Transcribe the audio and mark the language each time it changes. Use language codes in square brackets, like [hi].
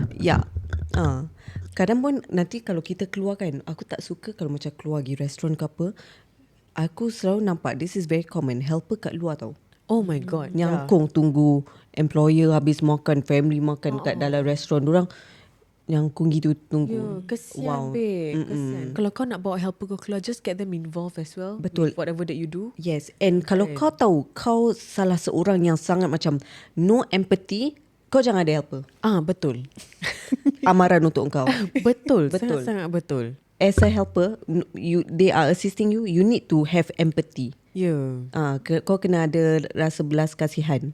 [ms] Yeah. Kadang pun nanti kalau kita keluar kan, aku tak suka kalau macam keluar pergi restoran ke apa, aku selalu nampak [en] this is very common, [ms] helper kat luar tau. [en] Oh my god. [ms] Nyangkung tunggu employer habis makan, family makan kat dalam restoran, dorang nyangkung gitu tunggu. Kesian babe. Kesian. Kalau kau nak bawa helper kau keluar, [en] just get them involved as well. [ms] Betul. [en] With whatever that you do. [ms] Yes, and kalau kau tahu kau salah seorang yang sangat macam no empathy, kau jangan ada helper. Betul. Amaran untuk kau. Betul. Betul. Sangat-sangat betul. [en] As a helper, they are assisting you, you need to have empathy. [ms] Ya. Kau kena ada rasa belas kasihan.